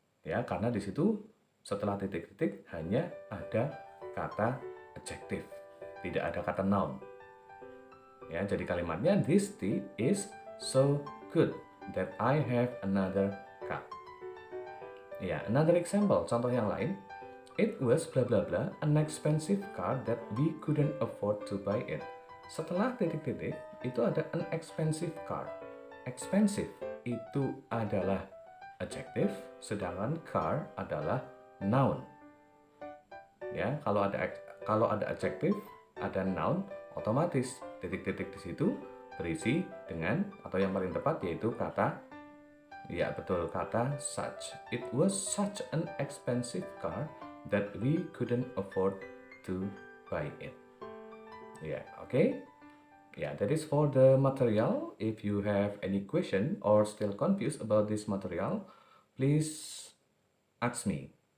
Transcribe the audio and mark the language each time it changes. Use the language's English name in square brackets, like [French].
[Indonesian] Ya, karena di situ setelah titik-titik hanya ada kata adjective, tidak ada kata noun. Ya, jadi kalimatnya [English] this tea is so good that I have another cup. Ya, another example, [Indonesian] contoh yang lain. [English] It was blah blah blah an expensive car that we couldn't afford to buy it. [Indonesian] Setelah titik-titik itu ada [English] an expensive car. [Indonesian] Expensive itu adalah adjective, sedangkan car adalah noun. Ya, kalau ada adjective, ada noun, otomatis titik-titik di situ berisi dengan atau yang paling tepat yaitu kata, ya betul, kata such. [English] It was such an expensive car that we couldn't afford to buy it. Yeah, okay. Yeah, that is for the material. If you have any question or still confused about this material, please ask me.